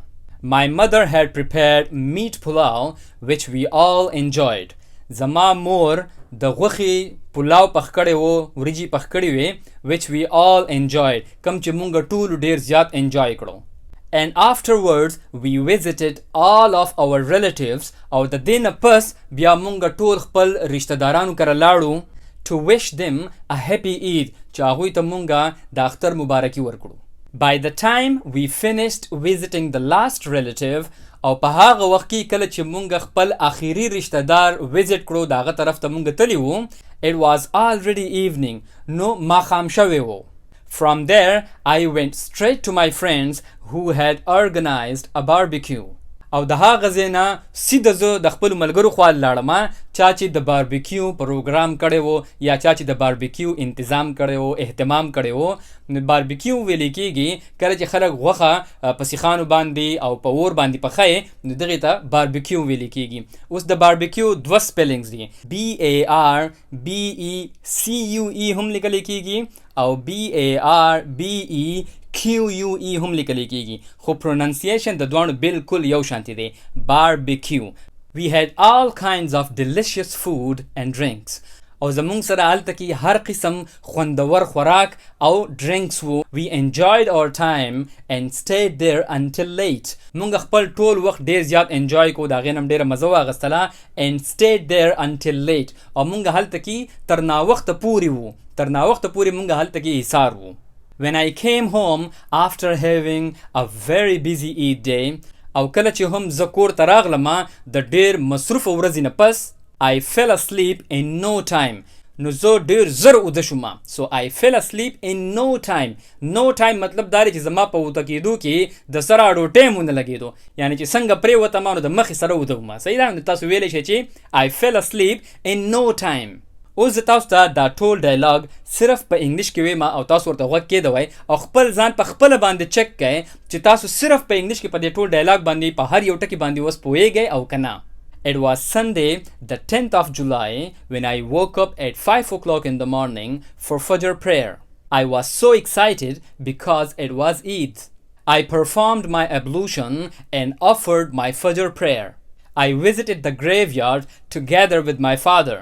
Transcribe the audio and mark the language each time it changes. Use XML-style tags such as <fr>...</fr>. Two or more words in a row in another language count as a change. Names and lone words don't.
<en>My mother had prepared meat pulao which we all enjoyed.</en> <ps>زما مور د غوښې پلاو پخ کړی و، وریجې پخ کړی وې</ps> <en>which we all enjoyed،</en> <ps>کم چې مونږ ټولو ډېر زیات انجوای کړو.</ps> <en>And afterwards we visited all of our relatives،</en> <ps>او د دې نه پس بیا مونږ ټول خپل رشته دارانو کره لاړو</ps> <en>to wish them a happy Eid،</en> <ps>چې هغوی ته مونږ د اختر مبارکي ورکړو.</ps> <en>By the time we finished visiting the last relative،</en> <ps>او په هغه وخت کې کله چې مونږ خپل اخیری رشته دار ویزټ کړو، د هغه طرف ته مونږ تللی وو،</ps> <en>it was already evening،</en> <ps>نو ماښام شوی وو.</ps> <en>From there I went straight to my friends who had organized a barbecue،</en> <ps>او د هغه ځای نه سیده زه د خپلو ملګرو خوا لاړم چا چې د باربیکیو پروګرام کړی و یا چا چې د باربیکیو انتظام کړی و، اهتمام کړی و. نو باربیکیو ویلې کېږي کله چې خلک غوښه په سیخانو باندې او په اور باندې پخوي، نو دغې ته باربیکیو ویلې کېږي. اوس د باربیکیو دوه سپیلنګز دي، BARBECUE هم لیکلی کېږي او BARBEQUE هم لیکلی کېږي، خو پروننسیشن د دواړو بالکل یو شانتی دی، باربیکیو.</ps> <en>We had all kinds of delicious food and drinks،</en> <ps>او زمونږ سره هلته کې هر قسم خوندور خوراک او ډرینکس وو.</ps> <en>We enjoyed our time and stayed there until late،</en> <ps>مونږ خپل ټول وخت ډیر زیات انجوای کو، د هغې نه هم ډیره مزه واخیستله.</ps> <en>and stayed there until late،</en> <ps>او مونږ هلته کې تر ناوخته پورې وو، تر ناوخته پورې مونږ هلته کې ایثار وو.</ps> <en>When I came home after having a very busy Eid day،</en> <ps>او کله چې هم زه کور ته راغلم د ډیر مصروفه ورځې نه پس،</ps> <en>I fell asleep in no time،</en> <ps>نو زه ډیر زر اوده شوم.</ps> <en>so I fell asleep in no time. no time</en> <ps>مطلب دا دی چې زما په اوده کېدو کې د سره اډو ټایم ونه لګېدو، یعنی چې څنګه پرېوتم نو د مخې سره اوده وم. صحیح ده، نو تاسو ویلی شئ چې</ps> <en>I fell asleep in no time.</en> <ps>اوس زه تاسو ته دا ټول ډایلاګ صرف په انګلیش کې ویم او تاسو ورته غوږ کېدوئ او خپل ځان په خپله باندې چک کئ چې تاسو صرف په انګلیش کې په دې ټول ډایلاګ باندې په هر یو ټکي باندې اوس پوهیږئ او که نه.</ps> <en>It was Sunday the 10th of July when I woke up at 5 o'clock in the morning for Fajr prayer. I was so excited because it was Eid. I performed my ablution and offered my Fajr prayer. I visited the graveyard together with my father.</en>